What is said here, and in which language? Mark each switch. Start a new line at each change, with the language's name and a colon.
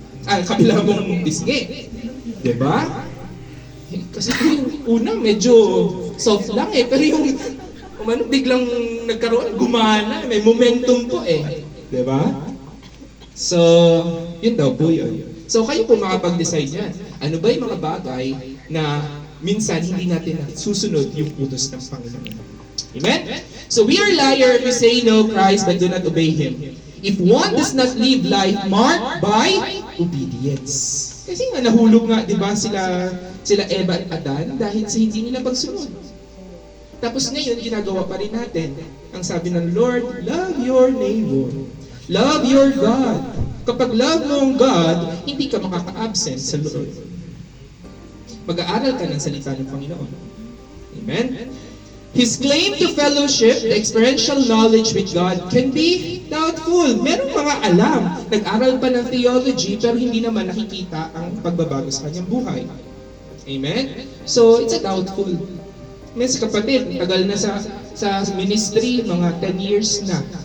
Filipino: Kabila mong pisngi. Diba? Kasi yung una, medyo soft lang pero yung biglang nagkaroon, gumana, may momentum po Diba? So, yun daw po yun. So, kayo po makapag-decide yan. Ano ba yung mga bagay na minsan hindi natin susunod yung utos ng Panginoon?
English: Amen? So, we are liar if we say no Christ but do not obey Him. If one does not live life marked by obedience.
Filipino: Kasi nga nahulog nga, di ba, sila Eva at Adan dahil sa hindi nila pagsunod. Tapos ngayon, ginagawa pa rin natin. Ang sabi ng Lord,
English: love your neighbor. Love your God.
Filipino: Kapag love mo ang God, hindi ka makaka-absent sa Lord. Mag-aaral ka ng salita ng Panginoon. Amen?
English: His claim to fellowship, the experiential knowledge with God, can be doubtful.
Filipino: Merong mga alam, nag-aral pa ng theology, pero hindi naman nakikita ang pagbabago sa kanyang buhay. Amen?
English: So, it's a doubtful.
Filipino: May kapatid, tagal na sa ministry, mga 10 years na.